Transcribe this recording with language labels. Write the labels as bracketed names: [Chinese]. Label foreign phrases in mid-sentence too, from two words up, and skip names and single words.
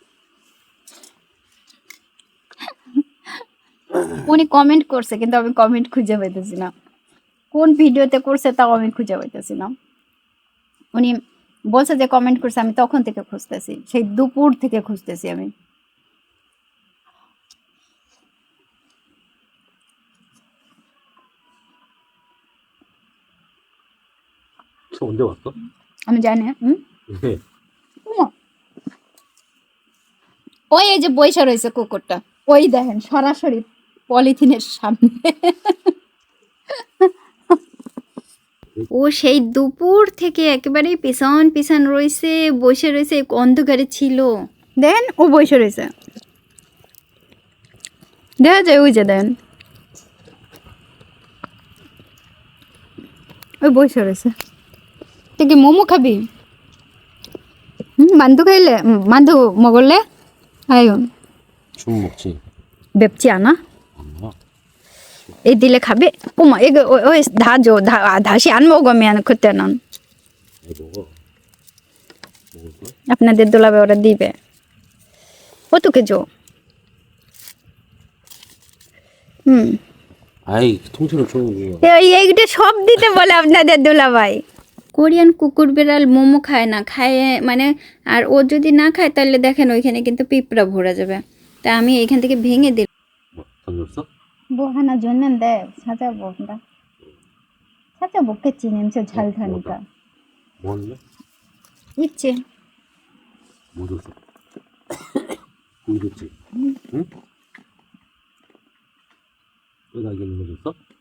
[Bangla] উনি কমেন্ট করছে কিন্তু আমি কমেন্ট খুঁজে পাইতেছি না, কোন ভিডিওতে করছে তাও আমি খুঁজে পাইতেছি না। উনি বলছে যে কমেন্ট করছে, আমি তখন থেকে খুঁজতেছি, সেই দুপুর থেকে খুঁজতেছি আমি। [Korean] 저 언제 왔어? [Bangla] আমি জানি। [Korean] 네. [Bangla] ওই এই যে বৈশা রয়েছে কুকুরটা, ওই দেখেন সরাসরি পলিথিনের সামনে। ও সেই দুপুর থেকে একেবারে পিছন পিছন রয়েছে, বসে রয়েছে, অন্ধকারে ছিল। দেন ও বসে রয়েছে, দেখা যায় ওই যে দেন ওই বসে রয়েছে। তুই কি মোমো খাবি? [Korean] 만두 খাইলে 만두 먹을래? 아유 춤 먹지. 맵지 않아? 안 먹어. 이 딜레 খাবে? 어머 이거 다 줘. 다시 안 먹으면 그때는 왜 먹어? 먹을 거야? [Bangla] আপনাদের দোলাবে ওরা দিবে। [Korean] 어떻게 줘? 아이 통째로 주는 거야. [Bangla] এইটা সব দিতে বলে আপনাদের দোলাভাই। কোরিয়ান কুকুর বিড়াল মোমো খায় না, খায় মানে, আর ও যদি না খায় তাহলে দেখেন ওইখানে কিন্তু পিঁপড়া ভরে যাবে। তা আমি এখান থেকে ভেঙে দিলাম। [Korean] 뭐 던졌어? 뭐 하나 줬는데 찾아본다. 찾아먹겠지, 냄새 잘 타니까. 뭐 할래? 있지. 뭐 줬어? 뭐 줬지? 응? 뼈다귀 있는 거 줬어?